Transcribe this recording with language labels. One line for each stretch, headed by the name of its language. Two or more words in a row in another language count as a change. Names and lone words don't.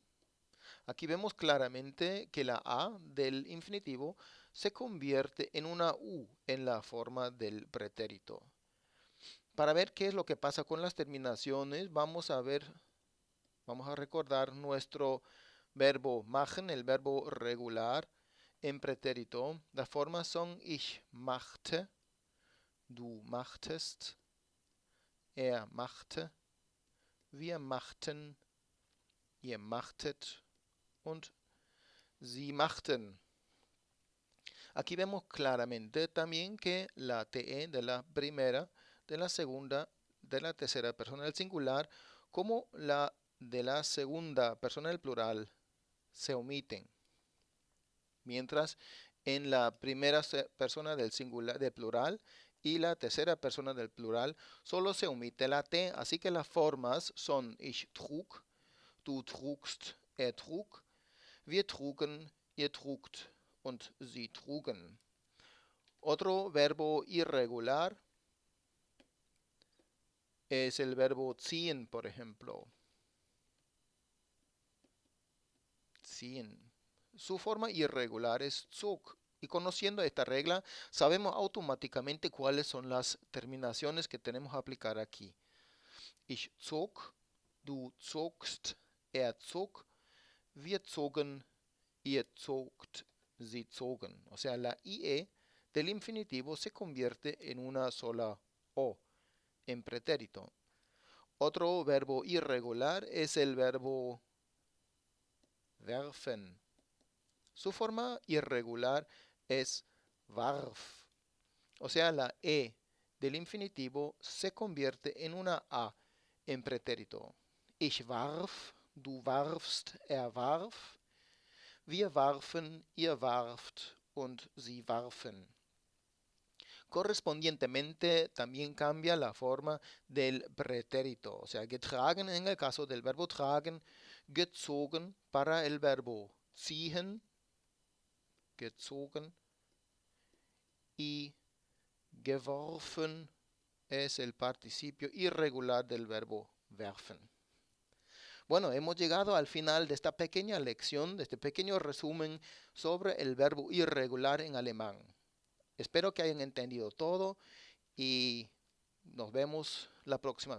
Spanish: Aquí vemos claramente que la A del infinitivo se convierte en una U en la forma del pretérito. Para ver qué es lo que pasa con las terminaciones, vamos a recordar nuestro verbo machen, el verbo regular en pretérito. Las formas son
German: ich machte, du machtest, machte, wir machten, ihr machtet und sie machten.
Spanish: Aquí vemos claramente también que la TE de la primera, de la segunda, de la tercera persona del singular, como la de la segunda persona del plural se omiten. Mientras en la primera persona del singular del plural y la tercera persona del plural solo se omite la T, así que las formas son
German: ich trug, du trugst, trug, wir trugen, ihr trugt und sie trugen.
Spanish: Otro verbo irregular es el verbo ziehen, por ejemplo. Ziehen. Su forma irregular es zog. Y conociendo esta regla, sabemos automáticamente cuáles son las terminaciones que tenemos que aplicar aquí.
German: Ich zog, du zogst, zog, wir zogen, ihr zogt, sie zogen.
Spanish: O sea, la IE del infinitivo se convierte en una sola O en pretérito. Otro verbo irregular es el verbo werfen. Su forma irregular es warf. O sea, la E del infinitivo se convierte en una A en pretérito.
German: Ich warf, du warfst, warf, wir warfen, ihr warft und sie warfen.
Spanish: Correspondientemente también cambia la forma del pretérito. O sea, getragen en el caso del verbo tragen, gezogen para el verbo ziehen, gezogen, y geworfen es el participio irregular del verbo werfen. Bueno, hemos llegado al final de esta pequeña lección, de este pequeño resumen sobre el verbo irregular en alemán. Espero que hayan entendido todo y nos vemos la próxima vez.